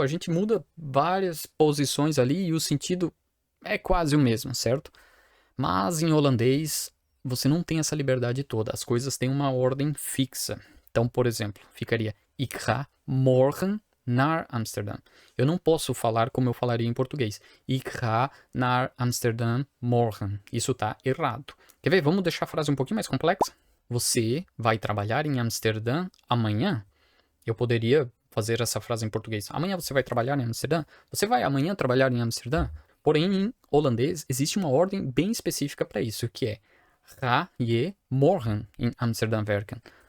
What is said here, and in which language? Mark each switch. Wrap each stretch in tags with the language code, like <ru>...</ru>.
<pt>A gente muda várias posições ali e o sentido é quase o mesmo, certo? Mas em holandês você não tem essa liberdade toda, as coisas têm uma ordem fixa. Então, por exemplo, ficaria</pt> <nl>Ik ga morgen naar Amsterdam.</nl> <pt>Eu não posso falar como eu falaria em português.</pt> <nl>Ik ga naar Amsterdam morgen.</nl> <pt>Isso tá errado. Quer ver? Vamos deixar a frase um pouquinho mais complexa? Você vai trabalhar em Amsterdã amanhã? Eu poderia fazer essa frase em português. Amanhã você vai trabalhar em Amsterdã? Você vai amanhã trabalhar em Amsterdã? Porém, em holandês, existe uma ordem bem específica para isso, que é</pt> <nl>Ga je morgen in Amsterdam werken?</nl>